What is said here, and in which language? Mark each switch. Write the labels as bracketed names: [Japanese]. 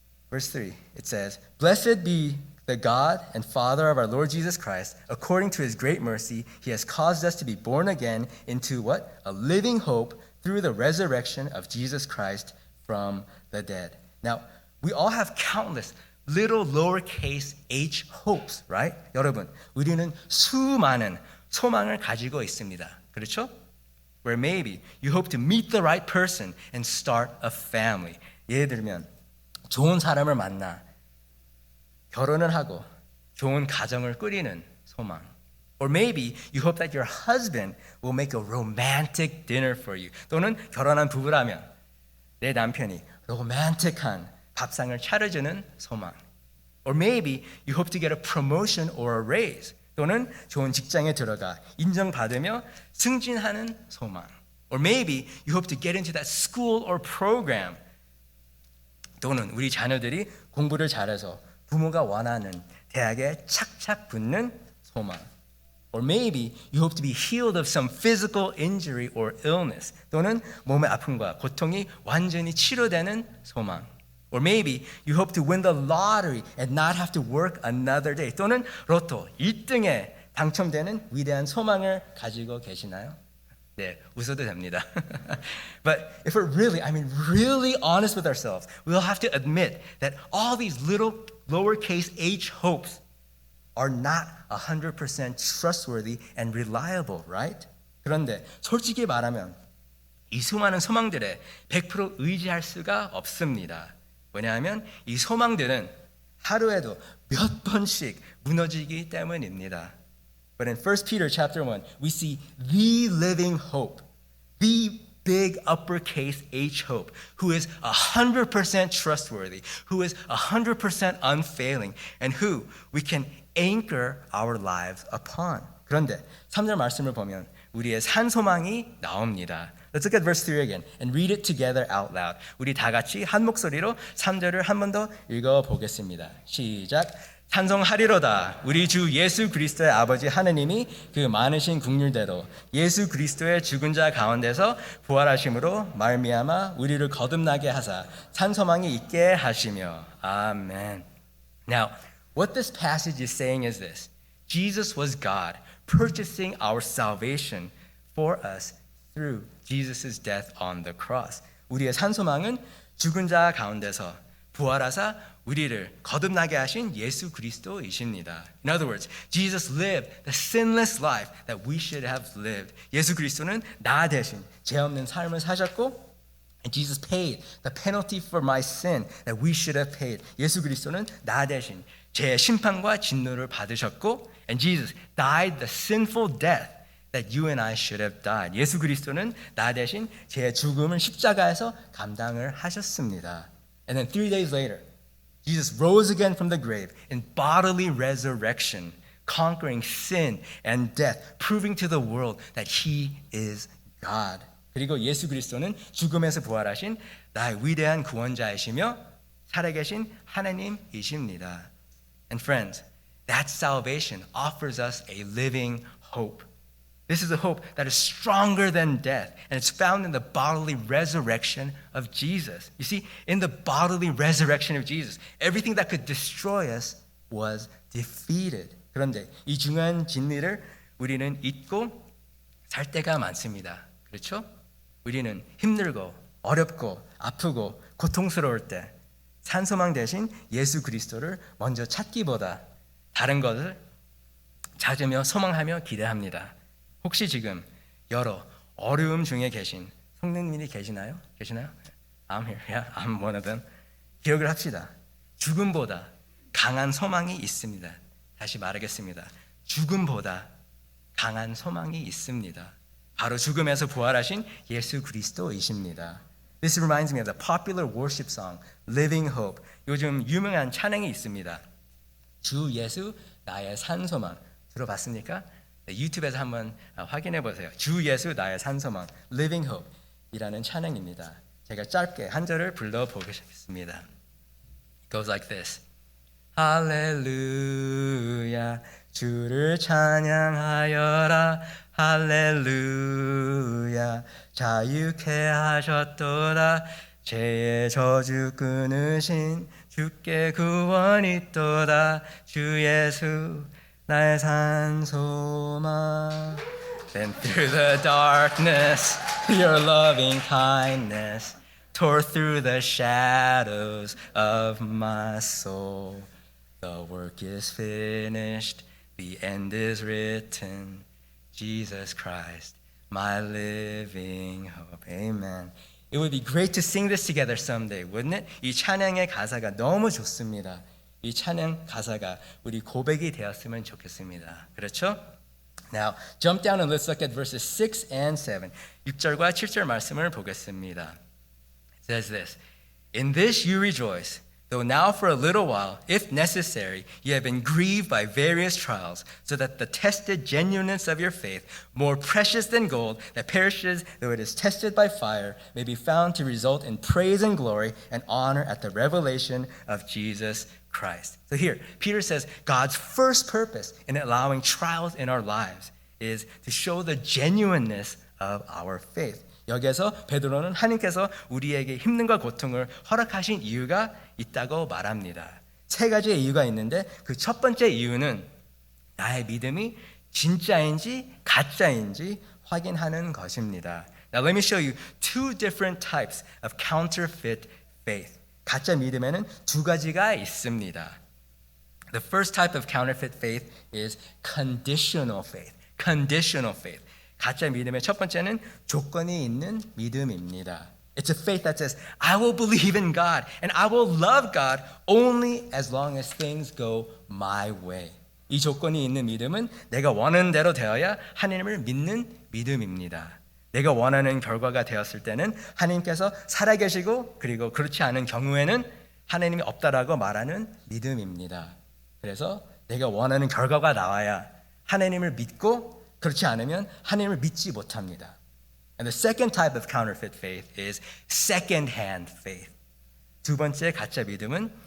[English] Verse 3, it says, Blessed be the God and Father of our Lord Jesus Christ. According to his great mercy, he has caused us to be born again into what? A living hope through the resurrection of Jesus Christ from the dead. Now, we all have countless little lowercase h hopes, right? [Korean] 여러분, 우리는 수많은 소망을 가지고 있습니다. 그렇죠? [English] Where maybe you hope to meet the right person and start a family. [Korean] 예를 들면 좋은 사람을 만나 결혼을 하고 좋은 가정을 꾸리는 소망. [English] Or maybe you hope that your husband will make a romantic dinner for you. [Korean] 또는 결혼한 부부라면 내 남편이 로맨틱한 밥상을 차려주는 소망. [English] Or maybe you hope to get a promotion or a raise. [Korean] 또는 좋은 직장에 들어가 인정받으며 승진하는 소망. [English] Or maybe you hope to get into that school or program. [Korean] 또는 우리 자녀들이 공부를 잘해서 부모가 원하는 대학에 착착 붙는 소망. [English] Or maybe you hope to be healed of some physical injury or illness. [Korean] 또는 몸의 아픔과 고통이 완전히 치료되는 소망. [English] Or maybe you hope to win the lottery and not have to work another day. [Korean] 또는 로또 1등에 당첨되는 위대한 소망을 가지고 계시나요? 네, 웃어도 됩니다. [English] But if we're really honest with ourselves, we'll have to admit that all these little lowercase h hopes are not 100% trustworthy and reliable, right? [Korean] 그런데 솔직히 말하면 이 수많은 소망들에 100% 의지할 수가 없습니다. 왜냐하면 이 소망들은 하루에도 몇 번씩 무너지기 때문입니다. [English] But in 1 Peter chapter 1, we see the living hope, the big uppercase H hope, who is 100% trustworthy, who is 100% unfailing, and who we can anchor our lives upon. [Korean] 그런데 3절 말씀을 보면 우리의 산소망이 나옵니다. [English] Let's look at verse 3 again and read it together out loud. [Korean] 우리 다 같이 한 목소리로 3절을 한 번 더 읽어 보겠습니다. 시작. 찬송하리로다. 우리 주 예수 그리스도의 아버지 하느님이 그 많으신 긍휼대로 예수 그리스도의 죽은 자 가운데서 부활하심으로 말미암아 우리를 거듭나게 하사 찬소망이 있게 하시며. 아멘. [English] Now, what this passage is saying is this. Jesus was God purchasing our salvation for us through Jesus' death on the cross. [Korean] 우리의 산소망은 죽은 자 가운데서 부활하사 우리를 거듭나게 하신 예수 그리스도이십니다. [English] In other words, Jesus lived the sinless life that we should have lived. [Korean] 예수 그리스도는 나 대신 죄 없는 삶을 사셨고, [English] and Jesus paid the penalty for my sin that we should have paid. [Korean] 예수 그리스도는 나 대신 죄의 심판과 진노를 받으셨고, [English] and Jesus died the sinful death that you and I should have died. [Korean] 예수 그리스도는 나 대신 제 죽음을 십자가에서 감당을 하셨습니다. [English] And then 3 days later, Jesus rose again from the grave in bodily resurrection, conquering sin and death, proving to the world that He is God. [Korean] 그리고 예수 그리스도는 죽음에서 부활하신 나의 위대한 구원자이시며 살아계신 하나님이십니다. [English] And friends, that salvation offers us a living hope. This is a hope that is stronger than death, and it's found in the bodily resurrection of Jesus. You see, in the bodily resurrection of Jesus, everything that could destroy us was defeated. [Korean] 그런데 이 중요한 진리를 우리는 잊고 살 때가 많습니다. 그렇죠? 우리는 힘들고 어렵고 아프고 고통스러울 때 산소망 대신 예수 그리스도를 먼저 찾기보다 다른 것을 찾으며 소망하며 기대합니다. 혹시 지금 여러 어려움 중에 계신 성도님이 계시나요? [English] I'm here. Yeah, I'm one of them. [Korean] 기억을 합시다. 죽음보다 강한 소망이 있습니다. 다시 말하겠습니다. 죽음보다 강한 소망이 있습니다. 바로 죽음에서 부활하신 예수 그리스도이십니다. [English] This reminds me of the popular worship song, Living Hope. [Korean] 요즘 유명한 찬양이 있습니다. 주 예수 나의 산소망. 들어봤습니까? 네, 유튜브에서 한번 확인해 보세요. 주 예수 나의 산소망, Living Hope 이라는 찬양입니다. 제가 짧게 한 절을 불러보겠습니다. [English] It goes like this. [Korean] 할렐루야 주를 찬양하여라 할렐루야 자유케 하셨도다 죄의 저주 끊으신 주께 구원 있도다 주 예수 나의 산소망. [English] Then through the darkness your loving kindness tore through the shadows of my soul. The work is finished, the end is written. Jesus Christ, my living hope. Amen. It would be great to sing this together someday, wouldn't it? [Korean] 이 찬양의 가사가 너무 좋습니다. 이 찬양 가사가 우리 고백이 되었으면 좋겠습니다. 그렇죠? [English] Now, jump down and let's look at verses 6 and 7. [Korean] 6절과 7절 말씀을 보겠습니다. [English] It says this, In this you rejoice, though now for a little while, if necessary, you have been grieved by various trials, so that the tested genuineness of your faith, more precious than gold, that perishes though it is tested by fire, may be found to result in praise and glory and honor at the revelation of Jesus Christ. So here, Peter says God's first purpose in allowing trials in our lives is to show the genuineness of our faith. [Korean] 여기에서 베드로는 하나님께서 우리에게 힘듦과 고통을 허락하신 이유가 있다고 말합니다. 세 가지의 이유가 있는데 그 첫 번째 이유는 나의 믿음이 진짜인지 가짜인지 확인하는 것입니다. [English] Now let me show you two different types of counterfeit faith. [Korean] 가짜 믿음에는 두 가지가 있습니다. [English] The first type of counterfeit faith is conditional faith. Conditional faith. [Korean] 가짜 믿음의 첫 번째는 조건이 있는 믿음입니다. [English] It's a faith that says, I will believe in God and I will love God only as long as things go my way. [Korean] 이 조건이 있는 믿음은 내가 원하는 대로 되어야 하나님을 믿는 믿음입니다. 내가 원하는 결과가 되었을 때는 하나님께서 살아계시고 그리고 그렇지 않은 경우에는 하나님이 없다라고 말하는 믿음입니다. 그래서 내가 원하는 결과가 나와야 하나님을 믿고 그렇지 않으면 하나님을 믿지 못합니다. [English] And the second type of counterfeit faith is second-hand faith. [Korean] 두 번째 가짜 믿음은